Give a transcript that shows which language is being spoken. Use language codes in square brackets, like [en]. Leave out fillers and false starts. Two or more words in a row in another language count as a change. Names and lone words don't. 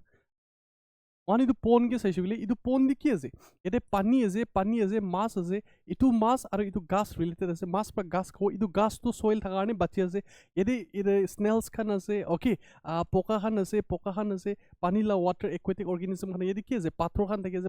[nag] One idu pond ke saishule idu pond ki ase? Ede pani ase, mass ase. Itu mass aro itu [en] gas related [nag] ase. Mass pa gas ko idu gas to soil thaka karone bachi ase. Ede snails khan ase. Okay, poka khan ase, pani la [en] water aquatic organism [nag] khan ede ki ase? Pathor khan thake ase.